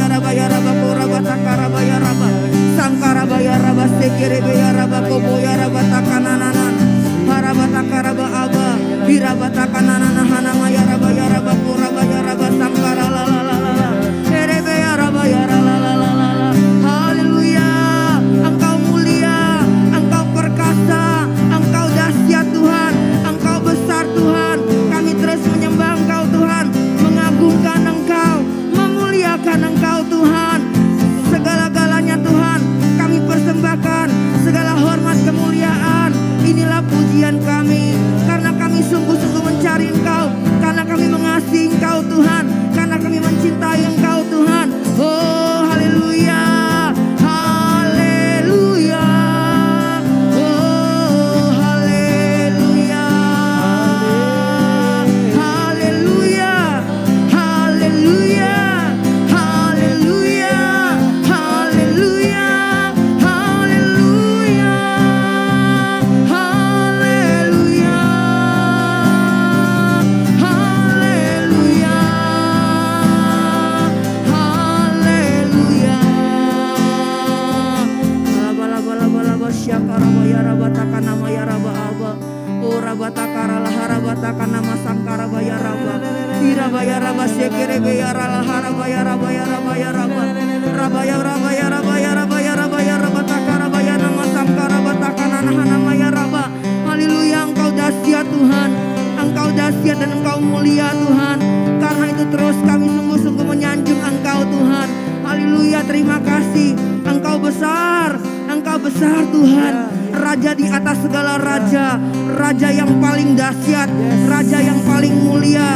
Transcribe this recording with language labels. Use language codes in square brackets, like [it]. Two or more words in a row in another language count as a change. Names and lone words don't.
[id] baya raba koraba takara baya raba sangkara baya raba sekere baya raba koboya raba takanana haraba takara ba aba biraba takanana hana maya raba ya raba koraba ya raba sangkara la la la la ere baya raba ya la la la la la. Haleluya, Engkau mulia, Engkau perkasa, Engkau dahsyat Tuhan, Engkau besar Tuhan. Kami terus menyembah Engkau Tuhan, mengagungkan Engkau, memuliakan Engkau Tuhan. Segala-galanya Tuhan kami persembahkan, segala hormat kemuliaan. Inilah pujian kami, karena kami sungguh-sungguh mencari Engkau, karena kami mengasihi Engkau Tuhan, karena kami mencintai Engkau Tuhan. Oh haleluya, haleluya, oh haleluya, haleluya, haleluya, haleluya, haleluya, haleluya, haleluya, haleluya, haleluya. Bala-bala-bala-bala syakara baya raba takana maya raba aba o raba takara la haraba takana masangkara baya raba ira baya raba sekere baya la haraba ya raba ya raba ya raba raba ya raba ya raba ya raba ya raba ya raba takara baya nama sangkara batakana hana maya raba. Haleluya, Engkau dahsyat Tuhan, Engkau dahsyat dan Engkau mulia Tuhan. Karena itu terus kami sungguh-sungguh menyanjung Engkau Tuhan. Haleluya, terima kasih. Engkau besar Tuhan. Raja di atas segala raja, Raja yang paling dahsyat, Raja yang paling mulia.